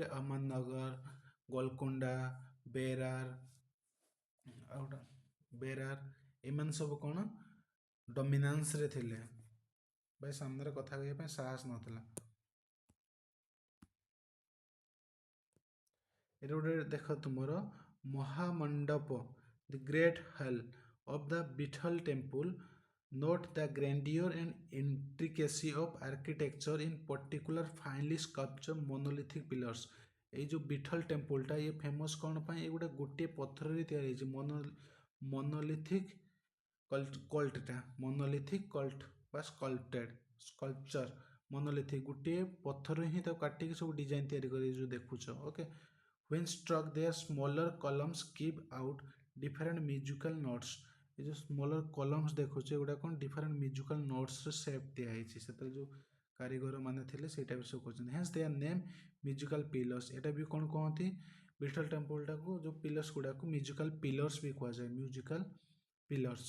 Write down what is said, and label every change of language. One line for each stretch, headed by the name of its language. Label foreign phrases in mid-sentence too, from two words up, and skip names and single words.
Odia: ଅହମ୍ମଦନଗର, ଗୋଲକୋଣ୍ଡା, ବେରାର ଏମାନେ ସବୁ କ'ଣ ଡୋମିନାନ୍ସରେ ଥିଲେ। ଭାଇ ସାମ୍ନାରେ କଥା କହିବା ପାଇଁ ସାହସ ନଥିଲା। ଏଇଟା ଗୋଟେ ଦେଖ ତୁମର ମହାମଣ୍ଡପ,
English: the great hall of the Vitthala temple. Note the grandeur and intricacy of architecture, in particular finely sculptured monolithic pillars.
Odia: ଏଇ ଯେଉଁ ବିଠଲ ଟେମ୍ପଲଟା ଇଏ ଫେମସ୍ କ'ଣ ପାଇଁ? ଏଗୁଡ଼ା ଗୋଟିଏ ପଥରରେ ତିଆରି ହେଇଛି।
English: monolithic cult
Odia: ବା
English: sculpture monolithic
Odia: ଗୋଟିଏ ପଥର ହିଁ ତାକୁ କାଟିକି ସବୁ ଡିଜାଇନ୍ ତିଆରି କରି ଯେଉଁ ଦେଖୁଛ। ଓକେ,
English: when struck their smaller columns give out different musical notes.
Odia: ଏ ଯେଉଁ
English: smaller columns
Odia: ଦେଖୁଛୁ ଏଗୁଡ଼ା କ'ଣ
English: different musical notes
Odia: ସେପ୍ ଦିଆହେଇଛି। ସେଥିରେ ଯେଉଁ କାରିଗର ମାନେ ଥିଲେ ସେଇଟା ବି ସବୁ କରୁଛନ୍ତି।
English: hence their name musical pillars.
Odia: ଏଇଟା ବି କ'ଣ କହନ୍ତି? ବିଠଲ ଟେମ୍ପଲଟାକୁ ଯେଉଁ ପିଲର୍ସ ଗୁଡ଼ାକୁ
English: musical pillars
Odia: ବି କୁହାଯାଏ।
English: musical pillars.